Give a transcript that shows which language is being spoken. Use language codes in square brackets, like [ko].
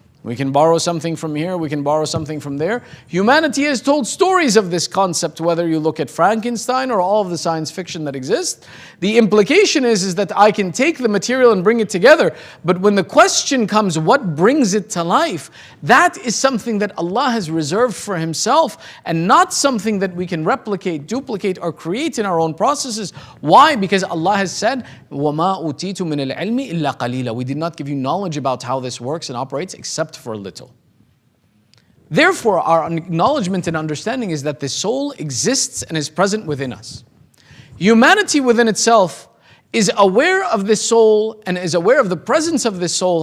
[en] We can borrow something from here, we can borrow something from there. Humanity has told stories of this concept, whether you look at Frankenstein or all of the science fiction that exists. The implication is that I can take the material and bring it together, but when the question comes, what brings it to life? That is something that Allah has reserved for Himself and not something that we can replicate, duplicate, or create in our own processes. Why? Because Allah has said, [ar] وَمَا أُوتِيتُ مِنَ الْعِلْمِ إِلَّا قَلِيلًا. [en] We did not give you knowledge about how this works and operates except for a little. Therefore, our acknowledgement and understanding is that the soul exists and is present within us. Humanity within itself is aware of this soul and is aware of the presence of this soul.